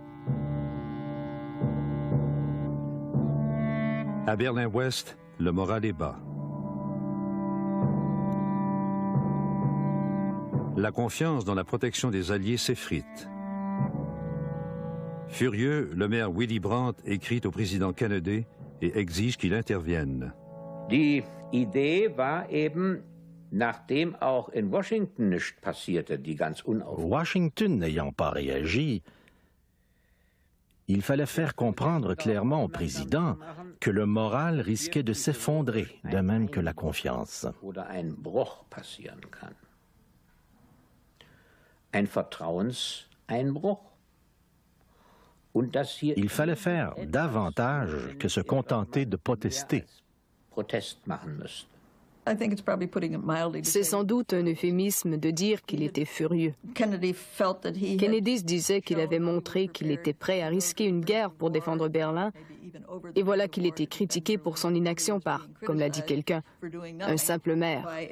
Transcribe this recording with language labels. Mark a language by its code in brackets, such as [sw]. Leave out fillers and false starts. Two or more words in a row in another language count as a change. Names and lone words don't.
[fr] À Berlin-Ouest, le moral est bas. La confiance dans la protection des Alliés s'effrite. Furieux, le maire Willy Brandt écrit au président Kennedy et exige qu'il intervienne. [de] Die Idee war eben, nachdem auch in Washington nichts passierte, die ganz [fr] Washington n'ayant pas réagi, il fallait faire comprendre clairement au président que le moral risquait de s'effondrer, de même que la confiance. [de] oder ein Bruch passieren kann. Ein Vertrauenseinbruch. Und dass hier [fr] Il fallait faire davantage que se contenter de protester. [de] Protest machen müssten. [fr] C'est sans doute un euphémisme de dire qu'il était furieux. Kennedy se disait qu'il avait montré qu'il était prêt à risquer une guerre pour défendre Berlin, et voilà qu'il était critiqué pour son inaction par, comme l'a dit quelqu'un, un simple maire.